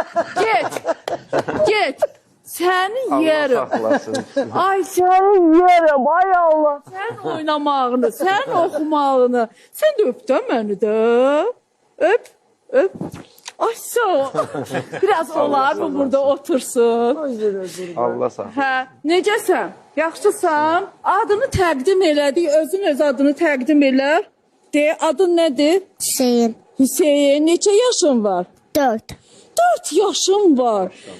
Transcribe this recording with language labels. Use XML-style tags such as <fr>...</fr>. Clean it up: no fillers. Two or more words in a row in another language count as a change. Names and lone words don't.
<tr>Git. Seni yerim. Ay seni yerim, ay Allah.</tr> <az>Sen oynamağını, sen oxumağını.</az> <tr>Sen de öp de beni de. Öp. Ay sağ ol.</tr> <az>Biraz olar mı burada otursun? Allah sağ ol. Hə, necəsən? Yaxşısan? Adını təqdim elədik, özün öz adını təqdim elə. De, adın nədir? Hüseyin. Hüseyin, neçə yaşın var? 4. 4 yaşın var.</az>